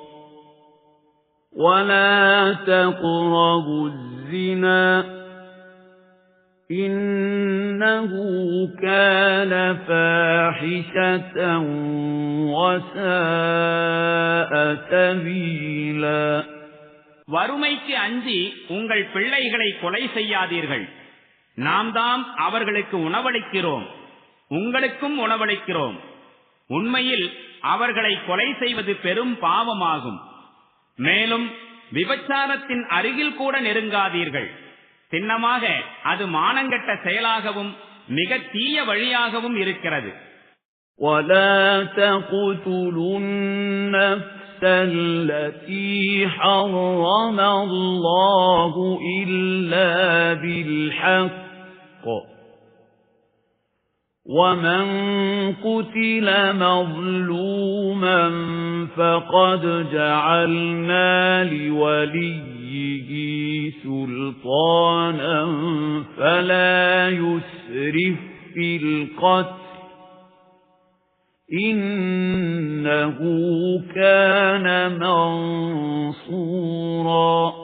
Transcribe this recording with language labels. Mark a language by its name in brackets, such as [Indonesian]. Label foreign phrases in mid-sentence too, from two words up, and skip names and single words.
[Arabic] وَلَا تَقْرَبُوا الزِّنَا إِنَّهُ كَانَ فَاحِشَةً وَسَاءَ سَبِيلًا. [Tamil] வறுமைக்கு அஞ்சி உங்கள் பிள்ளைகளை கொலை செய்யாதீர்கள். நாம் தாம் அவர்களுக்கு உணவளிக்கிறோம், உங்களுக்கும் உணவளிக்கிறோம். உண்மையில் அவர்களை கொலை செய்வது பெரும் பாவமாகும். மேலும் விபச்சாரத்தின் அருகில் கூட நெருங்காதீர்கள். சின்னமாக அது மானங்கெட்ட செயலாகவும் மிக தீய வழியாகவும் இருக்கிறது. [Arabic] وَلَا تَقْتُلُوا النَّفْسَ الَّتِي حَرَّمَ اللَّهُ إِلَّا بِالْحَقِّ وَمَنْ قُتِلَ مَظْلُومًا فَقَدْ جَعَلْنَا لِوَلِيِّهِ سُلْطَانًا فَلَا يُسْرِفْ فِي الْقَتْلِ إِنَّهُ كَانَ مَنصُورًا.